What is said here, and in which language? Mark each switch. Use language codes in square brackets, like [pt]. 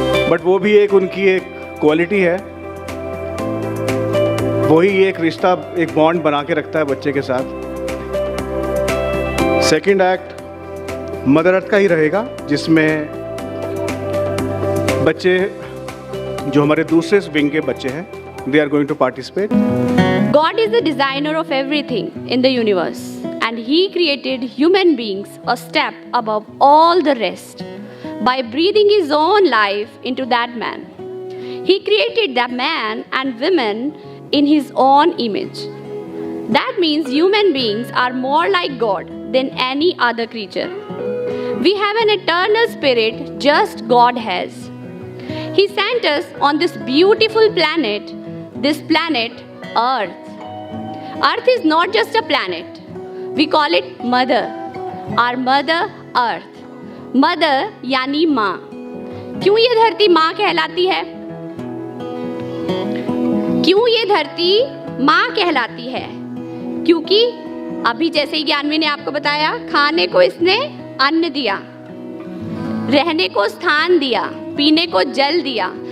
[hi] But वो भी एक उनकी एक क्वालिटी है, वही एक रिश्ता, एक बॉन्ड बना के रखता है बच्चे के साथ. सेकंड एक्ट मदर अर्थ का ही रहेगा, जिसमें बच्चे जो हमारे दूसरे विंग के बच्चे हैं, [en] they are going to participate. God is the designer of everything in the universe, and He created human beings a step above all the rest by breathing His own life into that man. He created that man and women in His own image. That means human beings are more like God than any other creature. We have an eternal spirit just God has. He sent us on this beautiful planet, this planet Earth. Earth is not just a planet. We call it Mother. Our Mother Earth. [hi] Mother यानी माँ. क्यों ये धरती माँ कहलाती है? क्यों ये धरती माँ कहलाती है? क्योंकि अभी जैसे ही ज्ञानवी ने आपको बताया, खाने को इसने अन्न दिया, रहने को स्थान दिया, पीने को जल दिया.